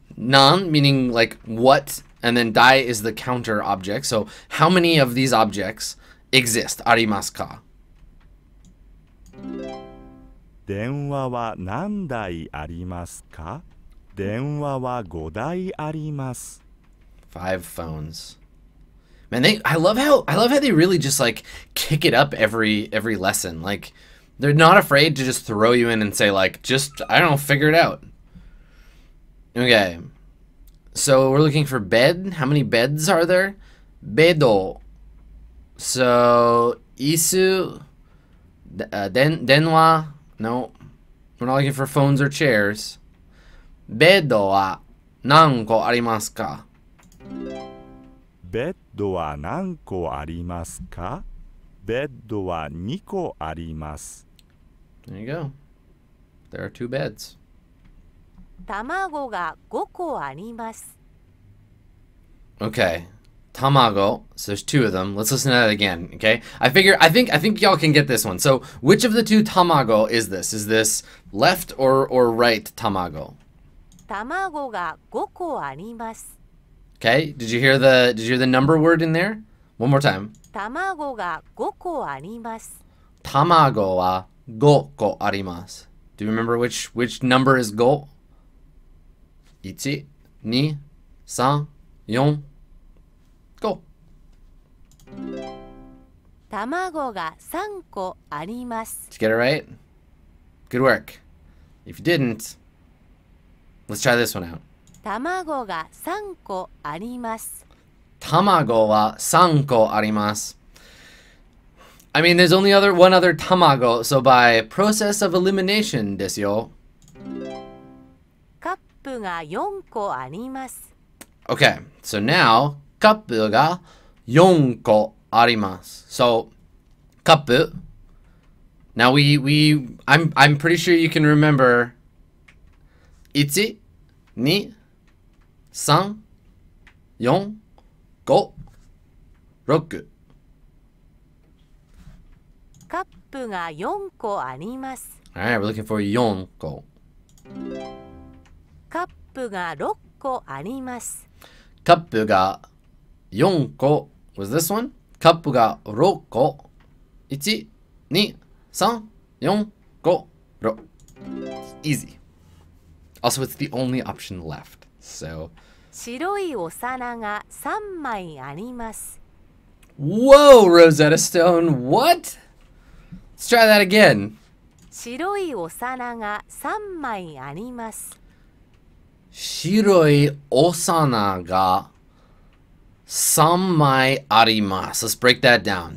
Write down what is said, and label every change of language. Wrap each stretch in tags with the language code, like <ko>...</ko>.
<en>Nan meaning like what, and then dai is the counter object. So how many of these objects exist?</en> <ja>Arimasu ka? 電話は何台ありますか? 電話は5台あります。</ja> <en>5 phones. Man, I love how they really just like kick it up every lesson. Like they're not afraid to just throw you in and say like, just I don't know, figure it out. Okay. So we're looking for bed. How many beds are there? Bedo. So isu, denwa. No, we're not looking for phones or chairs.</en> <ja>Bedo wa nanko arimasu ka? ベッドは何個ありますか? ベッドは2個あります。</ja> <en>There you go. There are 2 beds.</en> <ja>卵が5個あります。</ja> <en>Okay. Tamago. So there's 2 of them. Let's listen to that again, okay? I think y'all can get this one. So which of the 2 tamago is this? Is this left or right tamago?</en> <ja>卵が5個あります。</ja> <en>Okay? Did you hear the number word in there? One more time.</en> <ja>卵が5個あります。 Tamago wa 5個あります.</ja> <en>Do you remember which number is 5? 1, 2, 3, 4, 5.</en> <ja>卵が3個あります。</ja> <en>Did you get it right? Good work. If you didn't, let's try this one out.</en> <ja>卵が3個あります。 Tamago wa 3個あります.</ja> <en>I mean, there's only one other tamago, so by process of elimination ですよ.</en> <ja>カップが4個あります。</ja> <en>Okay, so now</en> <ja>カップが4個あります.</ja> <en>So カップ. Now I'm pretty sure you can remember 1, 2, 3, 4, 5, 6.</en> <ja>カップが4個あります。</ja> <en>Alright, we're looking for 4個.</en> <ja>カップが6個あります。カップが4個</ja> <en>was this one?</en> <ja>カップが6個 1, 2, 3, 4, 5, 6. Easy.</ja> <en>Also, it's the only option left. So</en> <ja>白いお皿が3枚あります。</ja> <en>Whoa, Rosetta Stone, what? Let's try that again.</en> <ja>白いお皿が3枚あります。白いお皿が3枚あります.</ja> <en>Let's break that down.</en>